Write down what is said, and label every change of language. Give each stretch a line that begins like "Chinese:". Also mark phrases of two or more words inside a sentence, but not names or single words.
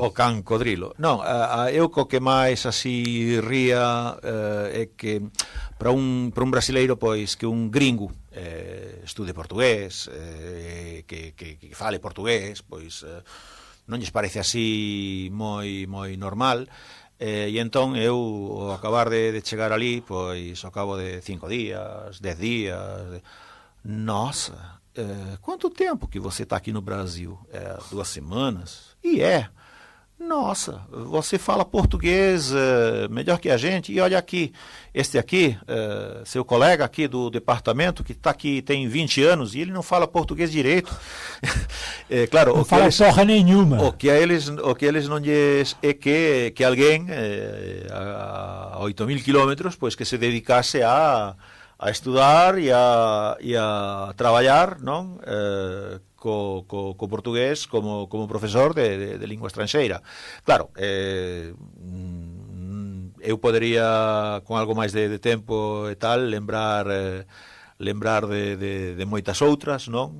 Galician: Non, eu co que máis así ría é que para un brasileiro, pois, que un gringo estude portugués, que fale portugués, pois non lles parece así moi normal. E entón eu, ao acabar de chegar ali, pois ao cabo de 5 días, 10 días,
Portuguese: nossa, quanto tempo que você está aqui no Brasil? 2 semanas? Nossa, você fala português melhor que a gente. E olha aqui, seu colega aqui do departamento, que está aqui tem 20 anos, e ele não fala português direito. Claro, não fala porra nenhuma.
Galician: O que a eles não lhes é que alguém a 8.000 quilómetros, pois, que se dedicasse a estudar e a traballar, non? Co portugués como profesor de lingua estranxeira. Claro, eu podería, con algo máis de tempo e tal, lembrar de moitas outras, non?